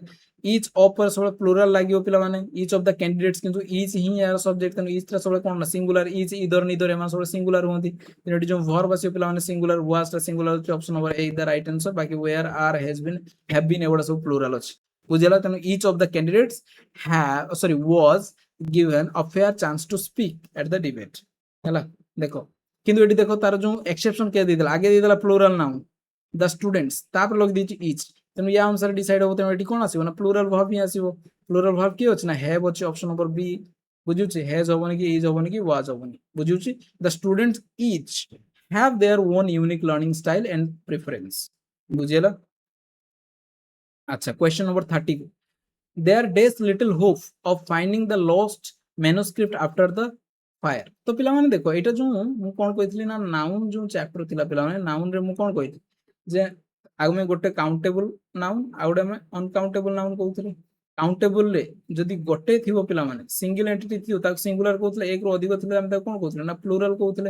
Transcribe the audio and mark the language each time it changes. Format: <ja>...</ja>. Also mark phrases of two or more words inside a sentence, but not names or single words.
<en>each of</en> <or>ପରେ ସବୁବେଳେ ପ୍ଲୁରାଲ ଲାଗିବ ପିଲାମାନେ,</or> <en>each of the candidates,</en> <or>କିନ୍ତୁ ଇଚ୍ ହିଁ ଏହାର ସବଜେକ୍ଟ, ତେଣୁ ଇଚ୍ ଟା ସବୁବେଳେ କଣ ନା ସିଙ୍ଗୁଲାର,</or> <en>each either neither</en> <or>ଏମାନେ ସବୁବେଳେ ସିଙ୍ଗୁଲାର ହୁଅନ୍ତି। ତେଣୁ ଏଠି ଯୋଉ ଭର୍ବ ଆସିବ ପିଲାମାନେ ସିଙ୍ଗୁଲାର, ୱାଜ୍ ଟା ସିଙ୍ଗୁଲାର ଅଛି,</or> <en>option number A the right answer.</en> <or>ବାକି</or> <en>were, are, has been, have been</en> <or>ଏଗୁଡା ସବୁ ପ୍ଲୁରାଲ ଅଛି। ବୁଝିଲା? ତେଣୁ</or> <en>each of the candidates was given a fair chance to speak at the debate।</en> <or>ହେଲା ଦେଖ, କିନ୍ତୁ ଏଠି ଦେଖ ତାର ଯୋଉ ଏକ୍ସେପସନ କିଏ ଦେଇଦେଲା, ଆଗେ ଦେଇଦେଲା</or> <en>plural noun the students,</en> <or>ତାପରେ ଲଗେଇ ଦେଇଛି ଇଚ୍, ତେଣୁ ୟା ଅନୁସାରେ ଡିସାଇଡ୍ ହବ। ତେଣୁ ଏଠି କଣ ଆସିବ ନା</or> <en>plural verb</en> <or>ହିଁ ଆସିବ।</or> <en>plural verb</en> <or>କିଏ ଅଛି ନା ହ୍ୟାଭ୍ ଅଛି,</or> <en>option number B.</en> <or>ବୁଝୁଛି? ହେଜ୍ ହବନି କି ଇଜ୍ ହବନି କି ୱାଜ୍ ହବନି। ବୁଝୁଛି?</or> <en>the students each have their own unique learning style and preference।</en> <or>ବୁଝିଲା? ଆଚ୍ଛା,</or> <en>question number 30 there days little hope of finding the lost manuscript after the fire।</en> <or>ତ ପିଲାମାନେ ଦେଖ ଏଇଟା ଯୋଉ ମୁଁ କଣ କହିଥିଲି ନା ନାଉନ୍ ଯୋଉ ଚ୍ୟାପ୍ଟର ଥିଲା ପିଲାମାନେ, ନାଉନ୍ ରେ ମୁଁ କଣ କହିଥିଲି ଯେ ଆମେ ଗୋଟେ</or> <en>countable noun</en> <or>ଆଉ ଗୋଟେ ଆମେ</or> <en>uncountable noun</en> <or>କହୁଥିଲେ। କାଉଣ୍ଟେବଲ ରେ ଯଦି ଗୋଟେ ଥିବ ପିଲାମାନେ</or> <en>single entity</en> <or>ଥିବ ତାକୁ ସିଙ୍ଗୁଲାର କହୁଥିଲେ, ଏକ ରୁ ଅଧିକ ଥିଲେ ଆମେ ତାକୁ କଣ କହୁଥିଲେ ନା ପ୍ଲୁରାଲ କହୁଥିଲେ।</or>